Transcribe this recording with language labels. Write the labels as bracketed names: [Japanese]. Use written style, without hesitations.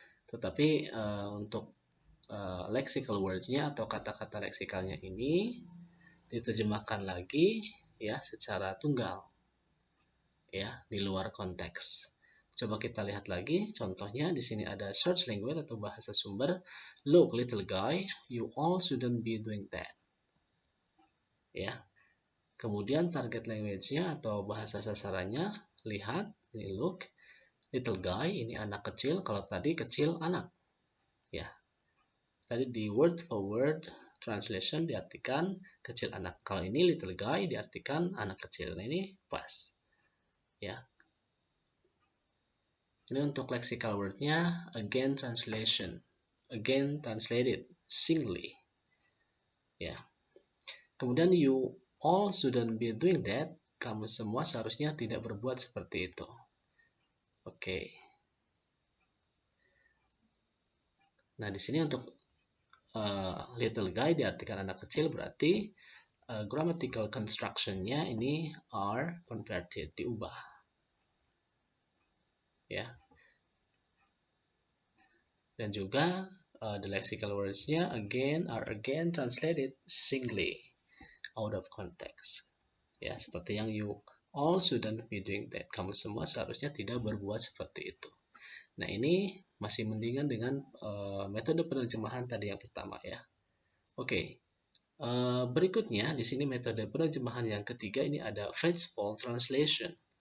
[Indonesian] Tetapi untuk lexical words-nya atau kata-kata leksikalnya ini diterjemahkan lagi ya secara tunggal ya di luar konteks. Coba kita lihat lagi contohnya. Di sini ada search language atau bahasa sumber. [English] Look, little guy, you all shouldn't be doing that. [Indonesian] Ya. Kemudian target language-nya atau bahasa sasarannya, lihat, ini [English] look, little guy, [Indonesian] ini anak kecil, kalau tadi kecil anak. Ya. Tadi di word for word translation diartikan kecil anak. Kalau ini [English] little guy [Indonesian] diartikan anak kecil. Nah, ini pas. Ya. Ini untuk lexical word-nya, [English] again translation. Again translated, singly. Ya. [Indonesian] Kemudian [English] you all shouldn't be doing that. [Indonesian] Kamu semua seharusnya tidak berbuat seperti itu. Oke. Nah, di sini untuk little guy diartikan anak kecil, berarti grammatical construction-nya ini [English] are converted, [Indonesian] diubah. Ya. Dan juga [English] the lexical words-nya again are again translated singly, out of context. [Indonesian] Ya, seperti yang [English] you all shouldn't be doing that. [Indonesian] Kamu semua seharusnya tidak berbuat seperti itu. Nah, ini masih mendingan dengan metode penerjemahan tadi yang pertama ya. Oke. Berikutnya di sini metode penerjemahan yang ketiga ini ada faithful translation.